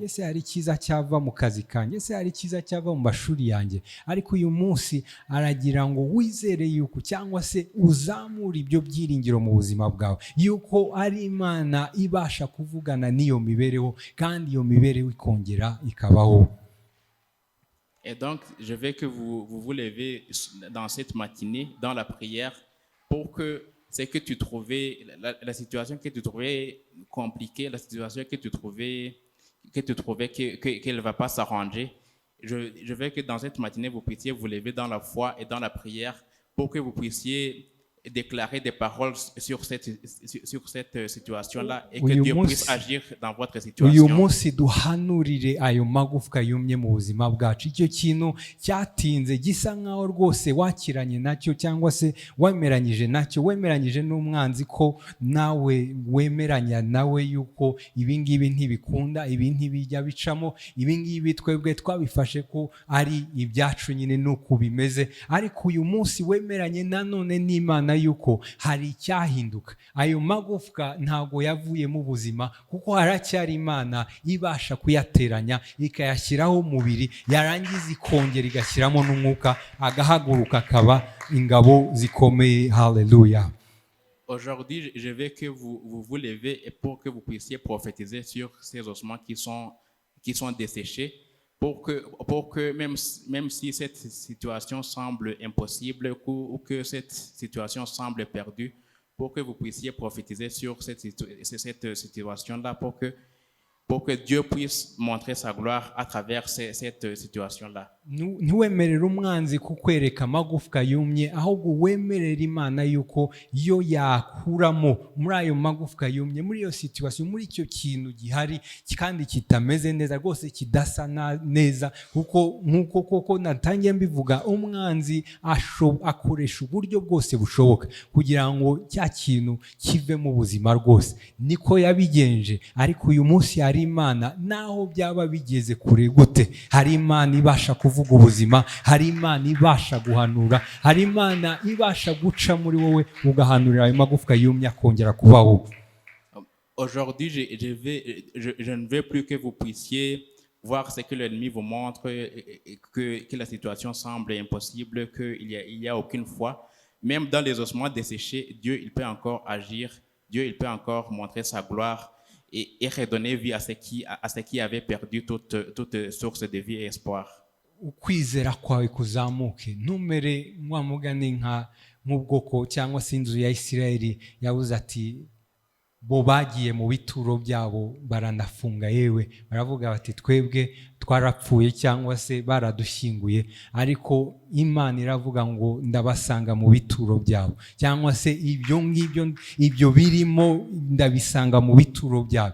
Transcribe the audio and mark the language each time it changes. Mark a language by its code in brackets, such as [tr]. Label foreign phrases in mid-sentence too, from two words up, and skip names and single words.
[rw] Ese hari icyiza cyava mu kazi kanjye? Ese hari icyiza cyava mu mashuri yanjye? Ariko uyu munsi aragira ngo wizere yuko, cyangwa se uzamure ibyo byiringiro mu buzima bwawe, yuko ari Imana ibasha kuvugana n'iyo mibereho, kandi iyo mibereho ikongera ikabaho. [fr] Et donc je veux que vous levez dans cette matinée dans la prière, pour que c'est que tu trouvais la situation que tu trouvais compliquée, la situation que tu trouvais qu'elle ne va pas s'arranger. Je veux que dans cette matinée, vous puissiez vous lever dans la foi et dans la prière pour que vous puissiez déclarer des paroles sur cette situation-là et que Dieu puisse agir dans votre situation. [rw] Uyu munsi duhanurire ayo magufwa yumye mu buzima bwacu. Icyo kintu cyatinze gisa nkaho rwose wakiranye nacyo, cyangwa se wemeranyije nacyo, wemeranyije n'umwanzi ko nawe wemeranya nawe yuko ibi ngibi ntibikunda, ibi ntibijya bicamo, ibi ngibi twebwe twabifashe ko ari ibyacu nyine nuko bimeze. Ariko uyu munsi wemeranye nanone n'Imana yuko hari icyahinduka. Ayo magufwa ntago yavuye mu buzima, kuko haracyari Imana ibasha kuyateranya ikayashyiraho umubiri, yarangiza ikongera igashyiramo n'umwuka, agahaguruka akaba ingabo zikomeye. Haleluya. [fr] Aujourd'hui, je veux que vous levez et pour que vous puissiez prophétiser sur ces ossements qui sont desséchés, pour que même si cette situation semble impossible ou que cette situation semble perdue, pour que vous puissiez prophétiser sur cette situation-là, pour que pour que Dieu puisse montrer sa gloire à travers cette situation-là. [rw] ntiwemerere umwanzi kukwereka amagufwa yumye, ahubwo wemerere Imana yuko yo yakuramo muri ayo magufwa yumye, muri iyo situation, muri icyo kintu gihari kandi kitameze neza rwose, kidasa neza, kuko nk'uko koko natangiye mbivuga, umwanzi akoresha uburyo bwose bushoboka kugira ngo cya kintu kive mu buzima rwose. Niko yabigenje, ariko uyu munsi hari Imana, naho byaba bigeze kure gute, hari Imana ibasha kuvuga ubuzima, hari Imana ibasha guhanura, hari Imana ibasha guca muri wowe ugahanurira ayo magufwa yumye akongera kubaho. [fr] Aujourd'hui, je ne veux plus que vous puissiez voir ce que l'ennemi vous montre, que la situation semble impossible, qu'il n'y a aucune foi. Même dans les ossements desséchés, Dieu il peut encore agir, Dieu il peut encore montrer sa gloire et redonner vie à ceux qui avaient perdu toute source de vie et espoir. [rw] Ukwizera kwawe kuzamuke, ntumere wa mugani nk'ubwoko cyangwa se inzu ya Isirayeli yavuze ati bo bagiye mu bituro byabo baranafunga, yewe baravuga bati twebwe twarapfuye cyangwa se baradushyinguye, ariko Imana iravuga ngo ndabasanga mu bituro byabo, cyangwa se ibyo birimo ndabisanga mu bituro byabo.